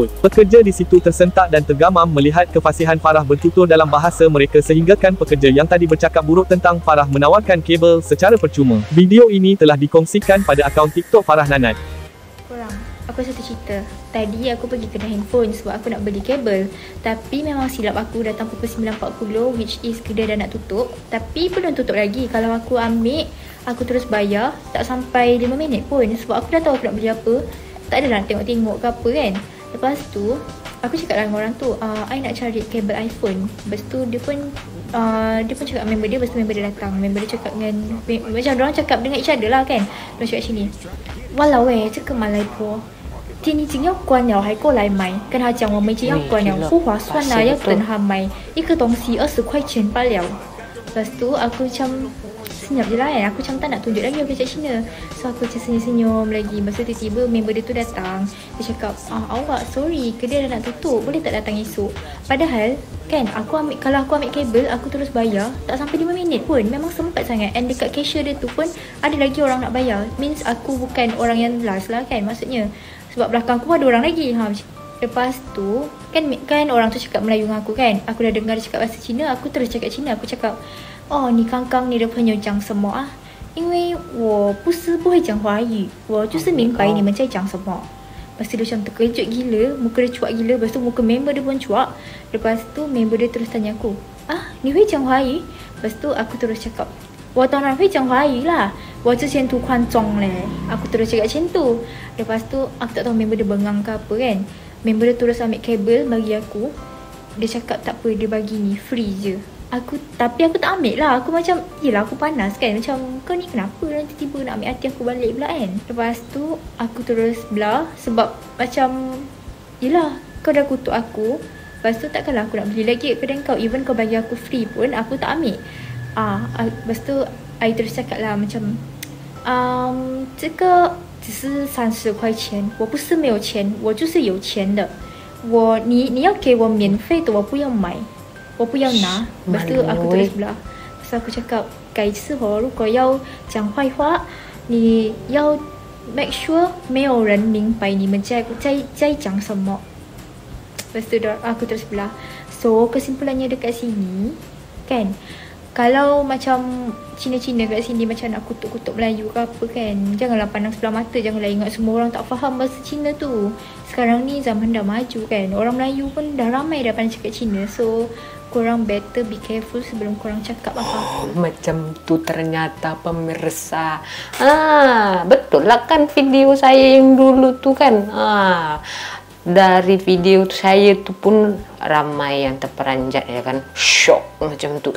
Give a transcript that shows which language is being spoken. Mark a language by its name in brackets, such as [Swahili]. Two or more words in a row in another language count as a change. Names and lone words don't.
[Malay] Pekerja di situ tersentak dan tergamam melihat kefasihan Farah bertutur dalam bahasa mereka sehinggakan pekerja yang tadi bercakap buruk tentang Farah menawarkan kabel secara percuma. Video ini telah dikongsikan pada akaun TikTok Farah Nanat. Korang, aku ada satu cerita. Tadi aku pergi kedai handphone sebab aku nak beli kabel. Tapi memang silap aku datang pukul 9.40, [English] which is [Malay] kedai dah nak tutup. Tapi belum tutup lagi. Kalau aku ambil, aku terus bayar. Tak sampai 5 minit pun. Sebab aku dah tahu aku nak beli apa. Tak adalah nak tengok-tengok ke apa kan. Lepas tu, aku cakap dengan orang tu, I nak cari kabel iPhone. Lepas tu dia pun cakap member dia. Lepas tu member dia datang. Member dia cakap dengan, macam orang cakap dengan [English] each other [Malay] lah kan. Dia cakap sini, Walau [Chinese] 这个马来婆 天已经要关了还过来买，跟他讲我们已经要关了，不划算啦，要等他买一个东西20块钱罢了。 [Malay] Lepas tu aku macam senyap je lah kan. Aku macam tak nak tunjuk lagi aku cakap Cina. So aku macam senyum-senyum lagi. Lepas tu tiba-tiba member dia tu datang. Dia cakap, awak sorry, kedai dah nak tutup, boleh tak datang esok? Padahal kan kalau aku ambil kabel, aku terus bayar tak sampai 5 minit pun. Memang sempat sangat. And dekat cashier dia tu pun ada lagi orang nak bayar. Means aku bukan orang yang last lah kan maksudnya. Sebab belakang aku ada orang lagi. Lepas tu kan orang tu cakap Melayu dengan aku kan. Aku dah dengar dia cakap bahasa Cina, aku terus cakap Cina. Aku cakap, [Chinese] 你刚刚你的朋友讲什么啊？因为我不是不会讲华语，我就是明白你们在讲什么。 [Malay] Lepas tu dia macam terkejut gila, muka dia cuak gila. Lepas tu muka member dia pun cuak. Lepas tu member dia terus tanya aku, [Chinese] 你会讲华语? [Malay] Lepas tu aku terus cakap, [Chinese] 我当然会讲华语啦，我之前读宽中嘞. [Malay] Aku terus cakap macam tu. Lepas tu aku tak tahu member dia bengang ke apa kan. Member dia terus ambil kabel bagi aku. Dia cakap tak apa, dia bagi ni free je. Tapi aku tak ambil lah. Aku macam, yelah aku panas kan. Macam kau ni kenapa nanti tiba nak ambil hati aku balik pula kan. Lepas tu aku terus belah. Sebab macam, yelah kau dah kutuk aku. Lepas tu takkanlah aku nak beli lagi kedai kau. Even kau bagi aku free pun aku tak ambil. Lepas tu I terus cakap lah macam, [Chinese] 这个只是30块钱，我不是没有钱，我就是有钱的。你要给我免费的，我不要买，我不要拿。 [Malay] Lepas tu aku terus belah. Lepas tu aku cakap, [Chinese] 改次如果要讲坏话，你要 [English] make sure [Chinese] 没有人明白你们在讲什么。 [Malay] Lepas tu aku terus belah. So kesimpulannya dekat sini kan, kalau macam Cina-Cina kat sini macam nak kutuk-kutuk Melayu ke apa kan, janganlah pandang sebelah mata. Janganlah ingat semua orang tak faham bahasa Cina tu. Sekarang ni zaman dah maju kan. Orang Melayu pun dah ramai dah pandai cakap Cina. So korang [English] better be careful [Malay] sebelum korang cakap apa-apa. Macam tu ternyata pemirsa. Betul lah kan video saya yang dulu tu kan. Dari video saya tu pun ramai yang terperanjat ya kan. Shock macam tu.